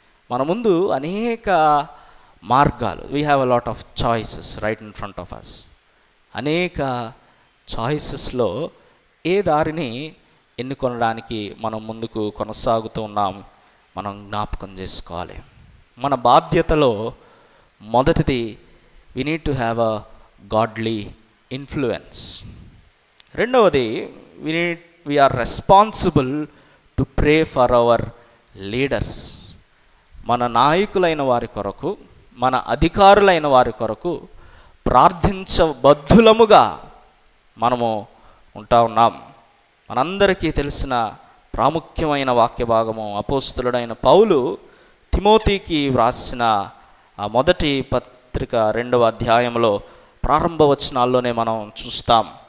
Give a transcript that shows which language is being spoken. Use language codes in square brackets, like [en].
[te] మన ముందు అనేక మార్గాలు, [en] We have a lot of choices right in front of us. [te] అనేక చాయిసెస్లో ఏ దారిని ఎన్నుకొనడానికి మనం ముందుకు కొనసాగుతూ ఉన్నాం మనం జ్ఞాపకం చేసుకోవాలి. మన బాధ్యతలో మొదటిది [en] we need to have a godly influence. [te] రెండవది [en] we are responsible to pray for our leaders. [te] మన నాయకులైన వారి కొరకు, మన అధికారులైన వారి కొరకు ప్రార్థించబద్ధులముగా మనము ఉంటా ఉన్నాం. మనందరికీ తెలిసిన ప్రాముఖ్యమైన వాక్య భాగము అపోస్తలుడైన పౌలు తిమోతికి వ్రాసిన ఆ మొదటి పత్రిక 2వ అధ్యాయంలో ప్రారంభ వచనాల్లోనే మనం చూస్తాం.